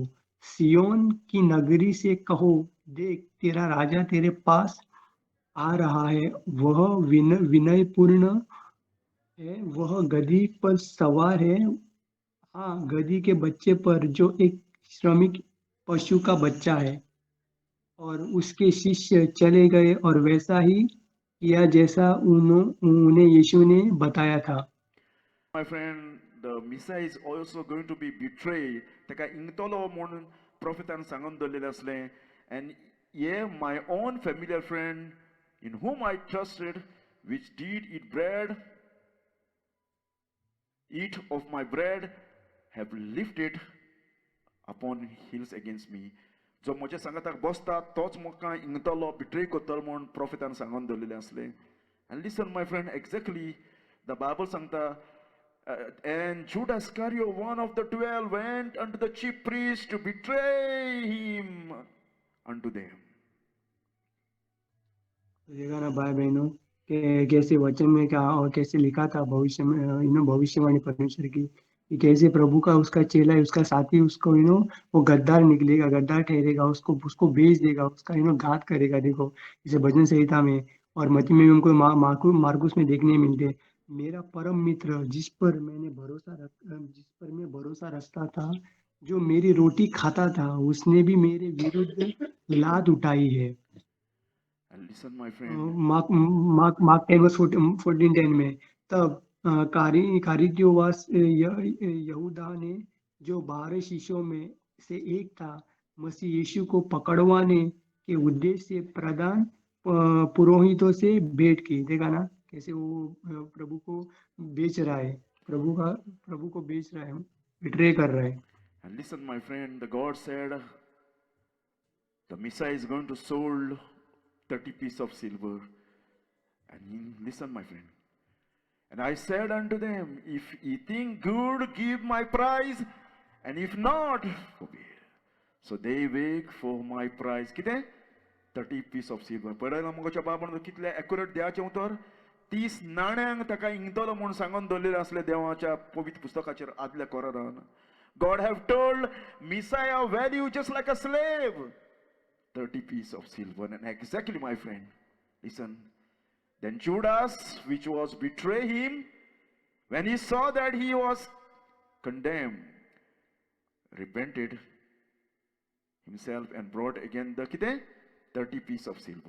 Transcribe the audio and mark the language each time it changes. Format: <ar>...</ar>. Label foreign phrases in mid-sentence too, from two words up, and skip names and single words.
<hi>सियोन की नगरी से कहो, देख तेरा राजा तेरे पास आ रहा है, वह विनयपूर्ण है, वह गधी पर सवार है, हाँ गधी के बच्चे पर, जो एक श्रमिक पशु का बच्चा है। और उसके शिष्य चले गए और वैसा ही किया जैसा उन्हें यीशु ने बताया था।</hi> <en>My friend, the Messiah is also going to be betrayed.</en> <kok>तेका इंगतलो म्हूण प्रोफेतान सांगून दवरलेलें आसलें.</kok> <en>And yeah, my own familiar friend, in whom I trusted, which did eat of my bread, have lifted upon heels against me.</en> <kok>जो म्हज्या सांगाताक बसता तोच म्हाका इंगतलो, बिट्रे करतलो म्हूण प्रोफेतान सांगून दवरलेलें आसलें.</kok> <en>And listen, my friend, exactly the Bible सांगता, and Judas Iscariot, one of the 12, went unto the chief priests to betray him unto them.</en> <hi>देखा ना भाई बहनों, कैसे वचन में क्या और कैसे लिखा था भविष्य में, भविष्यवाणी परमेश्वर की, कि कैसे प्रभु का उसका चेला है, उसका साथी उसको वो गद्दार निकलेगा, गद्दार ठहरेगा, उसको बेच देगा, उसका घात करेगा। देखो इसे भजन संहिता में और मती में हमको मार्कुस में देखने मिलते। मेरा परम मित्र जिस पर मैं भरोसा रखता था, जो मेरी रोटी खाता था, उसने भी मेरे विरुद्ध लात उठाई है।</hi> <en>And listen, my friend,</en> <hi>मार्क 10:14 में, तब कारियोवास यहूदा ने, जो 12 शिष्यों में से एक था, मसीह यीशु को पकड़वाने के उद्देश्य से प्रधान पुरोहितों से भेंट की। देखा ना कैसे वो प्रभु को बेच रहा है, प्रभु को बेच रहा है, बिट्रे कर रहा है।</hi> <en>and listen, my friend, the God said the Messiah is going to sold 30 pieces of silver. And listen, my friend, And I said unto them, if ye think good, give my price, and if not, forbid. So they beg for my price. कितें? 30 piece of silver.</en> <kok>पळयलां मुगोच्या बाबान कितले एक्युरेट देवाचें उतर? 30 नाण्यांक ताका इंगतलो म्हूण सांगून दवरलेले असले देवाच्या पवित्र पुस्तकाचेर आदल्या कोरारान.</kok> <en>God have told Messiah value just like a slave. 30 piece of silver. And exactly, my friend, listen. Then Judas, which was betray him, when he saw that he was condemned, repented himself and brought again the kite 30 piece of silver.</en>